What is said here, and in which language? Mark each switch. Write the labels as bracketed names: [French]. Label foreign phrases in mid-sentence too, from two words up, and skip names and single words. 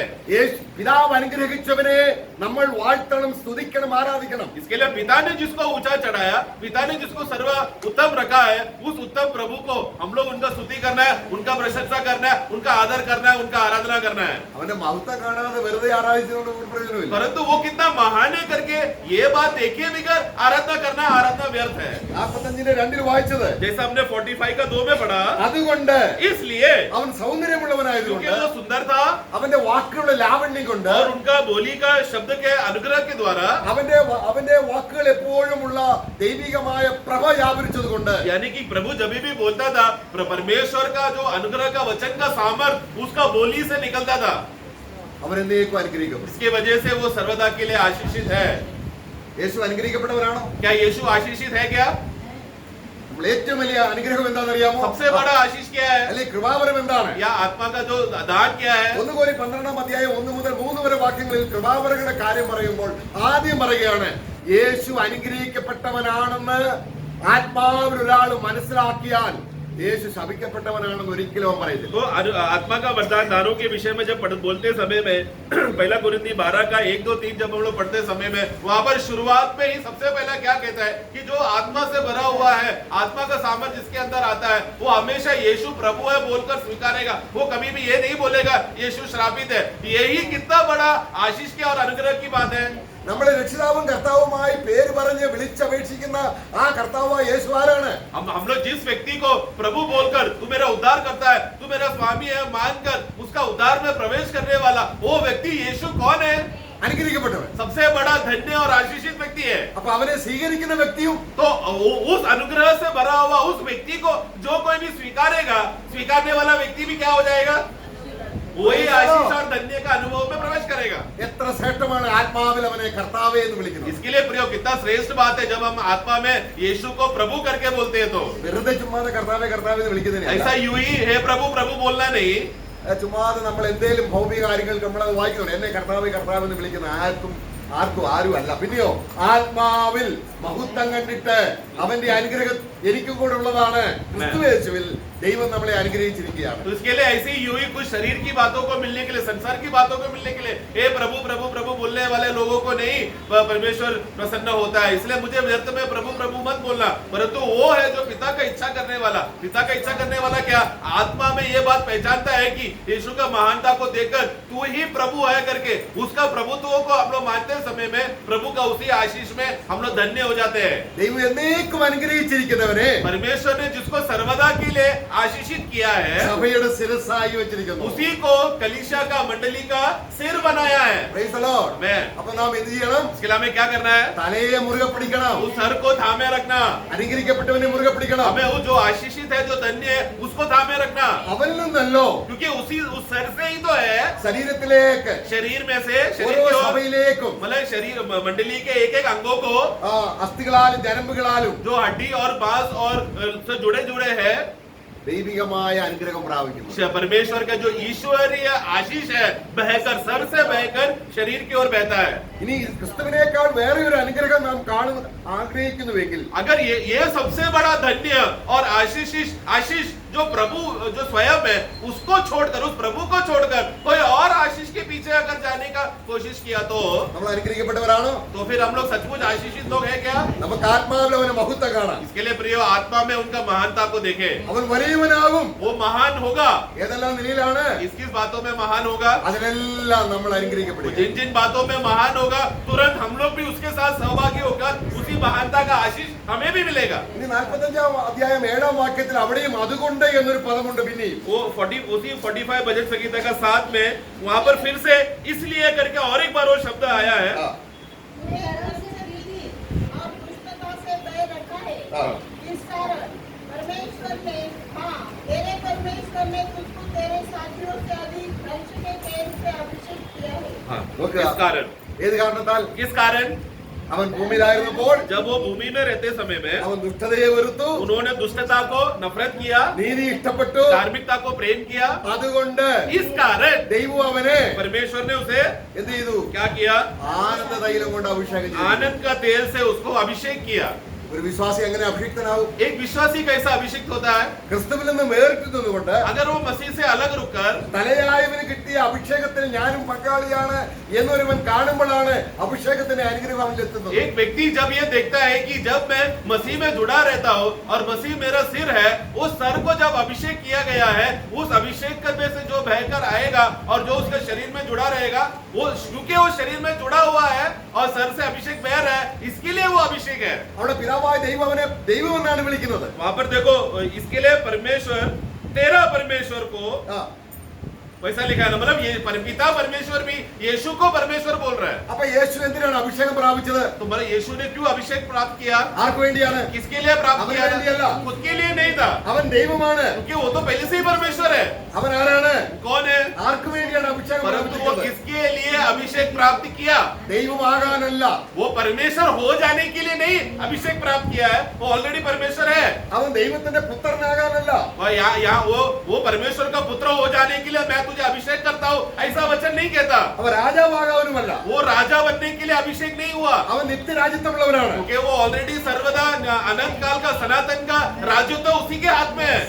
[Malayalam] പിതാവ് അനുഗ്രഹിച്ചവനെ നമ്മൾ വാഴ്ത്തണം, സ്തുതിക്കണം, ആരാധിക്കണം. [Hindi] इसके लिए पिता ने जिसको ऊंचा चढ़ाया, पिता ने जिसको सर्व उत्तम रखा है, उस उत्तम प्रभु को हम लोग उनका स्तुति करना है, उनका प्रशंसा करना है, उनका आदर करना है, उनका आराधना करना है. [Malayalam] അവന്റെ മഹത്വം കാണാതെ വെറുതെ ആരാധിച്ചുകൊണ്ട് ഒരു പ്രയോജനമില്ല. [Hindi] परंतु वो कितना महान है करके ये बात देखे बगैर आराधना करना, आराधना व्यर्थ है. [Malayalam] 45:2 വായിച്ചത്, [Hindi] जैसा हमने 45 का 2 में पढ़ा, [Malayalam] അതുകൊണ്ട് [Hindi] इसलिए [Malayalam] അവൻ സൗന്ദര്യമുള്ളവനായതുകൊണ്ട് [Hindi] क्योंकि वो सुंदर था [Malayalam] അവന്റെ വാക്കുകളുടെ ലാവണ്യം കൊണ്ട് [Hindi] और उनका बोली का शब्द के अनुग्रह के द्वारा, [Malayalam] അവന്റെ വാക്കുകൾ എപ്പോഴുമുള്ള ദൈവികമായ പ്രഭ വ്യാപരിച്ചതുകൊണ്ട്, [Hindi] यानी कि प्रभु जब भी बोलता था, परमेश्वर का जो अनुग्रह का वचन का सामर्थ उसका बोली से निकलता था. [Malayalam] അവൻ എന്നേക്കും അനുഗ്രഹിക്കപ്പെടും. [Hindi] इसके वजह से वो सर्वदा के लिए आशीषित है. [Malayalam] യേശു അനുഗ്രഹിക്കപ്പെട്ടവരാണോ? [Hindi] क्या यीशु आशीषित है? क्या [Malayalam] നമ്മൾ ഏറ്റവും വലിയ അനുഗ്രഹം എന്താണെന്നറിയാമോ? [Hindi] सबसे बड़ा आशीष क्या है? [Malayalam] അല്ലെങ്കിൽ കൃപാവരം എന്താണ്? [Hindi] या आत्मा का जो दान क्या है? [Malayalam] 1 Corinthians 12 1 മുതൽ 3 വരെ വാക്യങ്ങളിൽ കൃപാവരങ്ങളുടെ കാര്യം പറയുമ്പോൾ ആദ്യം പറയുകയാണ്, യേശു അനുഗ്രഹിക്കപ്പെട്ടവനാണെന്ന് ആത്മാവിൽ ഒരാൾ മനസ്സിലാക്കിയാൽ യേശു ശപിക്കപ്പെട്ടവനാണെന്ന് ഒരിക്കലും അവൻ പറയത്തില്ല. [Hindi] तो आत्मा का वरदान दानों के विषय में जब बोलते समय में पहला कुरिन्थी 12 का 1 2 3 जब हम लोग पढ़ते समय में वहां पर शुरुआत में ही सबसे पहला क्या कहता है कि जो आत्मा से भरा हुआ है, आत्मा का सामर्थ जिसके अंदर आता है, वो हमेशा यीशु प्रभु है बोलकर स्वीकारेगा. वो कभी भी ये नहीं बोलेगा यीशु श्रापित है. यही कितना बड़ा आशीष की और अनुग्रह की बात है. [Malayalam] നമ്മളെ രക്ഷിതാവും കർത്താവുമായി പേര് പറഞ്ഞ് വിളിച്ചപേക്ഷിക്കുന്ന ആ കർത്താവായ യേശു ആരാണ്? [Hindi] हम लोग जिस व्यक्ति को प्रभु बोलकर तू मेरा उद्धार करता है, तू मेरा स्वामी है मानकर उसका उद्धार में प्रवेश करने वाला वो व्यक्ति यीशु कौन है? [Malayalam] അനുഗ്രഹിക്കപ്പെട്ടവൻ. [Hindi] सबसे बड़ा धन्य और आशीषित व्यक्ति है. [Malayalam] അപ്പൊ അവനെ സ്വീകരിക്കുന്ന വ്യക്തിയും [Hindi] तो उस अनुग्रह से भरा हुआ उस व्यक्ति को जो कोई भी स्वीकारेगा, स्वीकारने वाला व्यक्ति भी क्या हो जाएगा? वही आशीष और धन्य का अनुभव में प्रवेश करेगा. [Malayalam] എത്ര ശ്രേഷ്ഠമാണ് ആത്മാവിൽ അവനെ കർത്താവേ എന്ന് വിളിക്കുന്നത്. [Hindi] इसके लिए प्रियो, कितना श्रेष्ठ बात है जब हम आत्मा में यीशु को प्रभु करके बोलते हैं. तो [Malayalam] വെറുതെ ചുമ്മാതെ കർത്താവേ കർത്താവേ എന്ന് വിളിക്കുന്നതിന് [Hindi] ऐसा यूं ही हे प्रभु प्रभु बोलना नहीं. [Malayalam] ചുമ്മാതെ നമ്മൾ എന്തേലും ഭൗതിക കാര്യങ്ങൾ നമ്മളത് വായിക്കണം, എന്നെ കർത്താവേ കർത്താവ് എന്ന് വിളിക്കുന്ന ആരും അല്ല. പിന്നെയോ ആത്മാവിൽ മഹത്വം കണ്ടിട്ട് അവന്റെ അനുഗ്രഹം എനിക്കും കൂടെ ഉള്ളതാണ്. ക്രിസ്തുയേശുവിൽ ദൈവം നമ്മളെ അനുഗ്രഹിച്ചിരിക്കുകയാണ്. [Hindi] तो इसके लिए ऐसे ही यूं ही कुछ शरीर की बातों को मिलने के लिए, संसार की बातों को मिलने के लिए हे प्रभु प्रभु प्रभु बोलने वाले लोगों को नहीं परमेश्वर प्रसन्न होता है. इसलिए मुझे व्यर्थ में प्रभु प्रभु मत बोलना, परंतु वो है जो पिता का इच्छा करने वाला. पिता का इच्छा करने वाला क्या? आत्मा में ये बात पहचानता है कि यीशु का महानता को देखकर तू ही प्रभु है करके उसका प्रभुत्व को हम लोग मानते समय में प्रभु का उसी आशीष में हम लोग धन्य हो जाते हैं. [Malayalam] ദൈവം എന്നേക്കും അനുഗ്രഹിച്ചിരിക്കുന്നവനെ [Hindi] परमेश्वर ने जिसको सर्वदा के लिए आशीषित किया है, [Malayalam] സഭയുടെ ശിരസ്സായി വെച്ചിരിക്കുന്നു. [Hindi] उसी को कलीसिया का मंडली का सिर बनाया है. [English] Praise the Lord. Amen. [Malayalam] അപ്പൊ നാം എന്ത് ചെയ്യണം? [Hindi] इसके लिए हमें क्या करना है? [Malayalam] തലയെ മുറുകെ പിടിക്കണം. [Hindi] उस सर को थामे रखना. [Malayalam] അനുഗ്രഹിക്കപ്പെട്ടവനെ മുറുകെ പിടിക്കണം. [Hindi] हमें वो जो आशीषित है, जो धन्य है, उसको थामे रखना. [Malayalam] അവനിൽ നിന്നല്ലോ [Hindi] क्योंकि उस सर से ही तो है, [Malayalam] ശരീരത്തിലേക്ക് [Hindi] शरीर में से, शरीर [Malayalam] ഓരോ [Hindi] की ओर, [Malayalam] സഭയിലേക്കും [Hindi] मतलब शरीर मंडली के एक एक अंगों को [Malayalam] അസ്ഥികളാലും ജനമ്പുകളാലും [Hindi] जो हड्डी और बांस और से जुड़े जुड़े हैं, [Malayalam] ദൈവികമായ അനുഗ്രഹം പ്രാപിക്കുന്നു. [Hindi] परमेश्वर का जो ईश्वरीय आशीष है बहकर सर से बहकर शरीर की ओर बहता है. [Malayalam] ഇനി ക്രിസ്തുവിനേക്കാൾ വേറെ ഒരു അനുഗ്രഹം നാം കാണുന്ന ആഗ്രഹിക്കുന്നുവെങ്കിൽ [Hindi] अगर ये सबसे बड़ा धन्य और आशीष जो प्रभु जो स्वयं है उसको छोड़कर, उस प्रभु को छोड़कर कोई और आशीष के पीछे अगर जाने का कोशिश किया तो [Malayalam] നമ്മൾ അനുഗ്രഹിക്കപ്പെട്ടവരാണോ? [Hindi] फिर हम लोग सचमुच आशीषित लोग हैं क्या? [Malayalam] നമുക്ക് ആത്മാവിൽ അവനെ മഹത്വം കാണാം. [Hindi] इसके लिए प्रियो, आत्मा में उनका महानता को देखें. [Malayalam] അവൻ വലിയവനാകും. [Hindi] वो महान होगा. [Malayalam] ഏതെല്ലാം നിലയിലാണ്? [Hindi] किस किस बातों में महान होगा? [Malayalam] അതിനെല്ലാം നമ്മൾ അനുഗ്രഹിക്കപ്പെടും. [Hindi] जिन जिन बातों में महान होगा तुरंत हम लोग भी उसके साथ सहभागी होकर उसी महानता का आशीष हमें भी मिलेगा. [Malayalam] ഇനി 45-ാം അധ്യായം 7-ാം വാക്യത്തിൽ അവിടെയും അതുകൊണ്ട് എന്നൊരു പദമുണ്ട്. പിന്നെയും [Hindi] वो 40 उसी 45 भजन संगीता का 7 में वहां पर फिर से इसलिए करके और एक बार वो शब्द आया है. तूने नरक से प्रीति और दुष्टता से भय रखा है. इस कारण परमेश्वर ने, तेरे परमेश्वर ने तुझको तेरे साथियों से अधिक वंश के तेल से अभिषेक किया है। हाँ, [Malayalam] നോക്കുക. [Hindi] किस कारण? [Malayalam] ഏത് കാരണത്താൽ? [Hindi] किस कारण? [Malayalam] അവൻ ഭൂമിയിലായിരുന്നപ്പോൾ [Hindi] जब वो भूमि में रहते समय में [Malayalam] അവൻ ദുഷ്ടതയെ വെറുത്തു, [Hindi] उन्होंने दुष्टता को नफरत किया, [Malayalam] നീതി ഇഷ്ടപ്പെട്ടു. [Hindi] धार्मिकता को प्रेम किया। [Malayalam] അതുകൊണ്ട് [Hindi] इस कारण [Malayalam] ദൈവം അവനെ [Hindi] परमेश्वर ने उसे [Malayalam] എന്ത് ചെയ്തു? [Hindi] क्या किया? [Malayalam] ആനന്ദ തൈലം കൊണ്ട് അഭിഷേകം ചെയ്തു. [Hindi] आनंद का तेल से उसको अभिषेक किया। [Malayalam] ഒരു വിശ്വാസി എങ്ങനെ അഭിഷിക്തനാവും? [Hindi] एक विश्वासी कैसा अभिषिक्त होता है? [Malayalam] ക്രിസ്തുവിൽ നിന്ന് വേറിട്ട് നിന്നുകൊണ്ട് [Hindi] अगर वो मसीह से अलग रुककर [Malayalam] തലയായവന് കിട്ടിയ അഭിഷേകത്തിൽ ഞാനും പങ്കാളിയാണ് എന്നൊരുവൻ കാണുമ്പോഴാണ് അഭിഷേകത്തിന്റെ അനുഗ്രഹം അവനിലെത്തുന്നത്. [Hindi] एक व्यक्ति जब ये देखता है कि जब मैं मसीह में जुड़ा रहता हूँ और मसीह मेरा सिर है, उस सर को जब अभिषेक किया गया है, उस अभिषेक करने से जो बहकर आएगा और जो उसके शरीर में जुड़ा रहेगा, वो क्योंकि वो शरीर में जुड़ा हुआ है और सर से अभिषेक बह रहा है, इसके लिए वो अभिषेक है। [Malayalam] അവിടെ പിതാവായ ദൈവം അവനെ ദൈവം എന്നാണ് വിളിക്കുന്നത്. [Hindi] वहां पर देखो, इसके लिए परमेश्वर, तेरा परमेश्वर को ആ, वैसा लिखा है ना, मतलब ये पिता परमेश्वर भी यीशु को परमेश्वर बोल रहा है। [Malayalam] അപ്പൊ യേശു എന്തിനാണ് അഭിഷേകം പ്രാപിച്ചത്? [Hindi] तो मतलब यीशु ने क्यों अभिषेक प्राप्त किया? [Malayalam] ആർക്ക് വേണ്ടിയാണ്? [Hindi] किसके लिए प्राप्त अपने किया? लिए अल्लाह। खुद के लिए नहीं था, [Malayalam] അവൻ ദൈവമാണ്. [Hindi] क्योंकि वो तो पहले से ही परमेश्वर है। [Malayalam] അവൻ ആരാണ്? [Hindi] कौन है? [Malayalam] ആർക്ക് വേണ്ടിയാണ് അഭിഷേകം [Hindi] परंतु वो [Malayalam] പ്രാപിച്ചത്? [Hindi] किसके लिए अभिषेक प्राप्त किया? [Malayalam] ദൈവമാകാനല്ല. [Hindi] वो परमेश्वर हो जाने के लिए नहीं अभिषेक प्राप्त किया है, वो ऑलरेडी परमेश्वर है। [Malayalam] അവൻ ദൈവത്തിന്റെ പുത്രനാകാനല്ല. [Hindi] और यहाँ वो परमेश्वर का पुत्र हो जाने के लिए मैं तुझे अभिषेक करता हूँ, ऐसा वचन नहीं कहता। [Malayalam] അവൻ രാജാവാകാനുമല്ല. [Hindi] वो राजा बनने के लिए अभिषेक नहीं हुआ, [Malayalam] അവൻ നിത്യരാജ്യത്വമുള്ളവനാണ്. [Hindi] क्योंकि वो ऑलरेडी सर्वदा अनंत काल का सनातन का राज्य तो उसी के हाथ में है।